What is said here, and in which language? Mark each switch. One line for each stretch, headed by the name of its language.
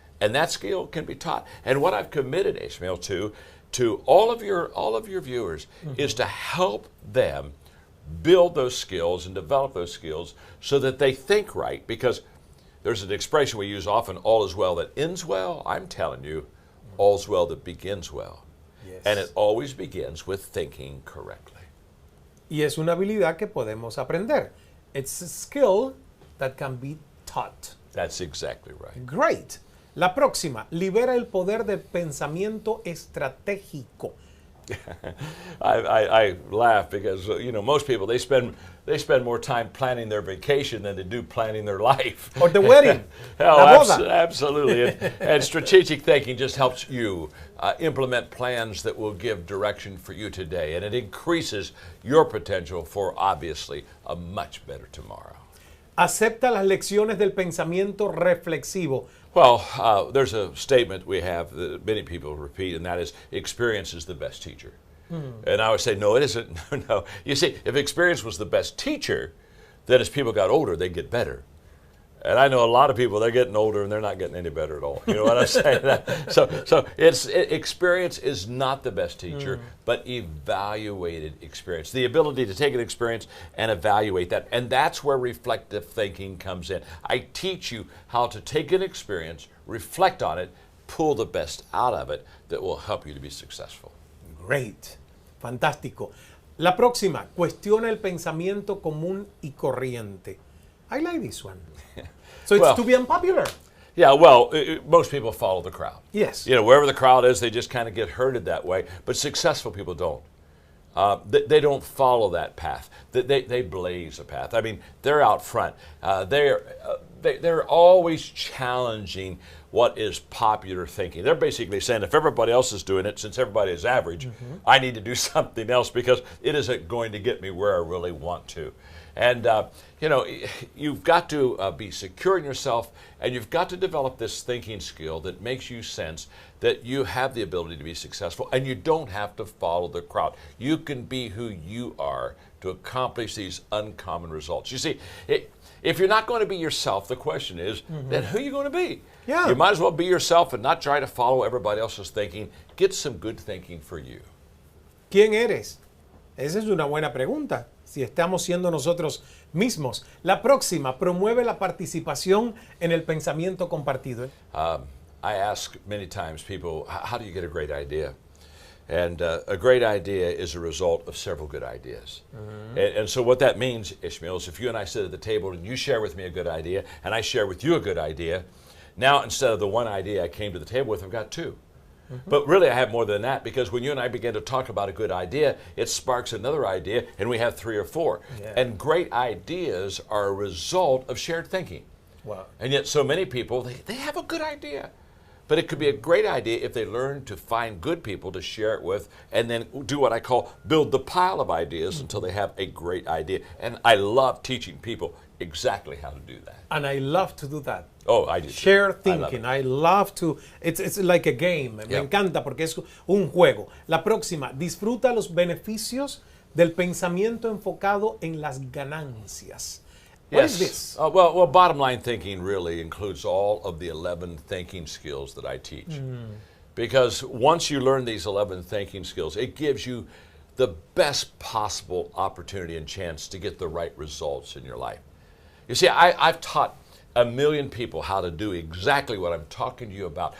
English: And that skill can be taught. And what I've committed, Ismael, to all of your viewers is to help them build those skills and develop those skills so that they think right. Because there's an expression we use often, all is well that ends well. I'm telling you, all's well that begins well. Yes. And it always begins with thinking correctly.
Spanish: Y es una habilidad que podemos aprender.
English: It's a skill that can be taught. That's exactly right. Great.
Spanish: La próxima, libera el poder del pensamiento estratégico.
English: I laugh because most people they spend more time planning their vacation than they do planning their life. Or the wedding.
Spanish: La boda.
English: Absolutely. And strategic thinking just helps you implement plans that will give direction for you today, and it increases your potential for obviously a much better tomorrow.
Spanish: Acepta las lecciones del pensamiento reflexivo.
English: Well, there's a statement we have that many people repeat, and that is, experience is the best teacher. And I would say, no, it isn't. No. You see, if experience was the best teacher, then as people got older, they'd get better. And I know a lot of people, they're getting older and they're not getting any better at all. You know what I'm saying? So experience is not the best teacher, but evaluated experience. The ability to take an experience and evaluate that. And that's where reflective thinking comes in. I teach you how to take an experience, reflect on it, pull the best out of it that will help you to be successful. Great.
Spanish: Fantástico. La próxima, cuestiona el pensamiento común y corriente.
English: I like this one. So it's to be unpopular. Yeah, well, most people follow the crowd. Yes. Wherever the crowd is, they just kind of get herded that way. But successful people don't. They don't follow that path. They blaze a path. I mean, they're out front. They're always challenging what is popular thinking. They're basically saying, if everybody else is doing it, since everybody is average, I need to do something else because it isn't going to get me where I really want to. And, you've got to be secure in yourself, and you've got to develop this thinking skill that makes you sense that you have the ability to be successful, and you don't have to follow the crowd. You can be who you are to accomplish these uncommon results. You see, if you're not going to be yourself, the question is, then who are you going to be? Yeah. You might as well be yourself and not try to follow everybody else's thinking. Get some good thinking for you.
Spanish: ¿Quién eres? Esa es una buena pregunta. Si estamos siendo nosotros mismos. La próxima, promueve la participación en el pensamiento compartido.
English: I ask many times people, how do you get a great idea? And a great idea is a result of several good ideas. And so what that means, Ismael, is if you and I sit at the table and you share with me a good idea and I share with you a good idea, now instead of the one idea I came to the table with, I've got two. But really I have more than that, because when you and I begin to talk about a good idea, it sparks another idea and we have three or four. Yeah. And great ideas are a result of shared thinking. Wow. And yet so many people, they have a good idea. But it could be a great idea if they learn to find good people to share it with and then do what I call build the pile of ideas until they have a great idea. And I love teaching people exactly how to do that. And I love to do that. Oh, I do. Share thinking. I love to. It's like a game.
Spanish: Me encanta porque es un juego. La próxima, disfruta los beneficios del pensamiento enfocado en las ganancias.
English: What is this? Well, bottom line thinking really includes all of the 11 thinking skills that I teach. Because once you learn these 11 thinking skills, it gives you the best possible opportunity and chance to get the right results in your life. You see, I've taught 1 million people how to do exactly what I'm talking to you about.